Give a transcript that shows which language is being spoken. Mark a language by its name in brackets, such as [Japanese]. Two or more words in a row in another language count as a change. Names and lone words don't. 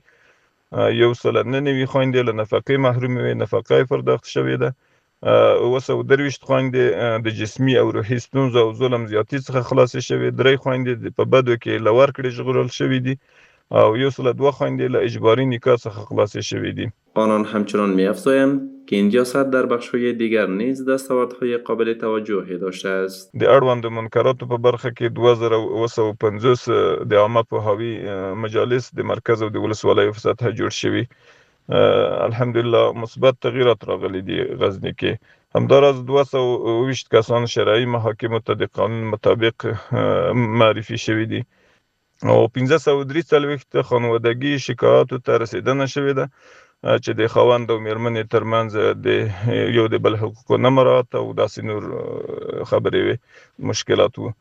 [Pashto] 199 خویندې له نفقې محرومې وې، نفقه یې پرداخت شوې ده. 223 خویندې د جسمي او روحي ستونزو او ظلم زیاتي څخه خلاصې شوې. 3 خویندې په بدو کې له ورکړې ژغورل شوې دي او 102 خویندې له اجباري نکاح څخه خلاصې شوې دي. [Persian] آنان همچنان می‌افزایند که این ریاست در بخش‌های دیگر نیز دستاوردهای قابل توجهی داشته است. [Pashto] د اړوند منکراتو په برخه کې 2250 د عامه پوهاوي مجالس د مرکز او د ولسوالیو په سطحه جوړ شوي. الحمدلله مثبت تغییرات راغلي دي غزني کې. همداراز 220 کسان شرعي محاکمو ته د قانون مطابق معرفي شوي دي او 1543 خانوادگی شکایاتو ته رسیدنه شوې ده چې د خاوند او میرمنې ترمنځ د یو د بل حقوقو نه مراعات او داسې نور خبرې وي مشکلات وو.